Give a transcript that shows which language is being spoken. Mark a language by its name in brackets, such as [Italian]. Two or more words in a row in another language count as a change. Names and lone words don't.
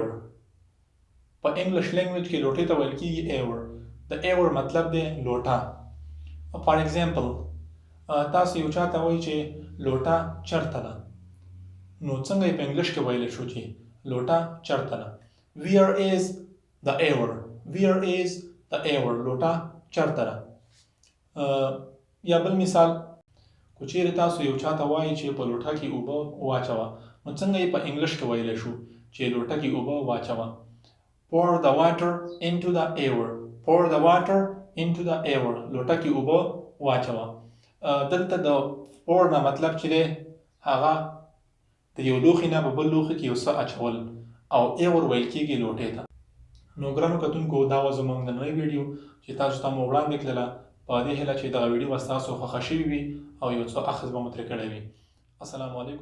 [Pashto] په [English] English language [Pashto] کې لوټې ته ویل کېږي ایور. د ایور مطلب دی لوټه. [English] for example [Pashto] تاسو یو چا ته وایي چې لوټه چېرته ده، نو څنګه یې په انګلیش کې ویلی شو چې لوټه چېرته ده؟ [English] Where is the ewer? Where is the ewer? [Pashto] لوټه چېرته ده؟ یا بل مثال، که چیرې تاسو یو چا ته وایي چې په لوټه کې اوبه واچوه، نو څنګه یې په انګلیش کې ویلی شو چې لوټه کې اوبه واچوه؟ [English] Pour the water into the ewer. Pour the water into the ewer. [Pashto] لوټه کې اوبه واچوه. دلته د pour نه مطلب چې دی هغه د یو لوښي نه په بل لوښي کې یو څه اچول، او ایور ویل کېږي لوټې ته. نو ګرانو کتونکو دا وه زموږ نننۍ ویډیو چې تاسو ته مو وړاندې کړله، په دې هیله چې دغه ویډیو به ستاسو خوښه شوې وي او یو څه اخذ به مو ترې کړی وي.